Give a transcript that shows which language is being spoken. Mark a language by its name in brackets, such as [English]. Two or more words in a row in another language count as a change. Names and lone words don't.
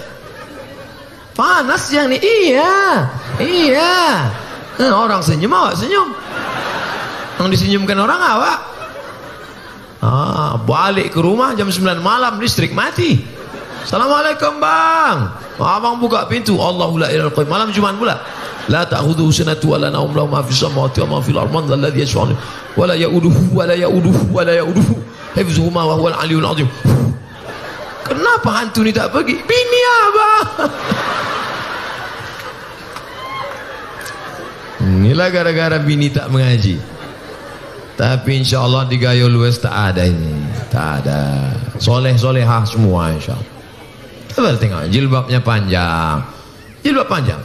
[Malay] Panas yang ini, iya. Orang senyum, awak senyum. Yang disenyumkan orang awak. Balik ke rumah jam 9 malam, listrik mati. Assalamualaikum bang. Abang buka pintu, [Arabic] الله لا إله إلا الله. [Malay] Malam Jumat pula. [Arabic] لا تأخذه سنة ولا نوم له ما في السماوات وما في الأرض من الذي يشفع ولا يئوده ولا يئوده حفظهما وهو العلي العظيم. [Malay] Kenapa hantu ni tak pergi? Bini abang. Inilah gara-gara bini tak mengaji. Tapi [Arabic] إن شاء الله [Malay] di Gayo Lues tak ada ini, tak ada. Soleh-solehah semua [Arabic] إن شاء الله. [Malay] Coba tengok jilbabnya panjang, jilbab panjang.